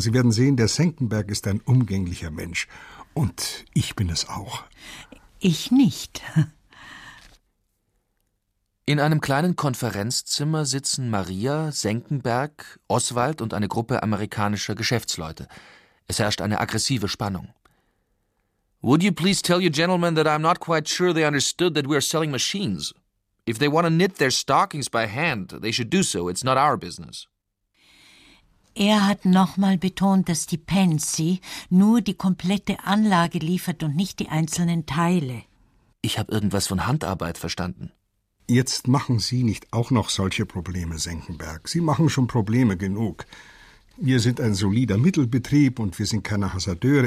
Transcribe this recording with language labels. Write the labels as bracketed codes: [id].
[de] Sie werden sehen, der Senckenberg ist ein umgänglicher Mensch. Und ich bin es auch. Ich nicht. In einem kleinen Konferenzzimmer sitzen Maria, Senckenberg, Oswald und eine Gruppe amerikanischer Geschäftsleute. Es herrscht eine aggressive Spannung. [en] Would you please tell your gentlemen that I'm not quite sure they understood that we are selling machines? If they want to knit their stockings by hand, they should do so. It's not our business. [de] Er hat nochmal betont, dass die Pansy nur die komplette Anlage liefert und nicht die einzelnen Teile. Ich habe irgendwas von Handarbeit verstanden. Jetzt machen Sie nicht auch noch solche Probleme, Senckenberg. Sie machen schon Probleme genug. Wir sind ein solider Mittelbetrieb und wir sind keine Hasardeure.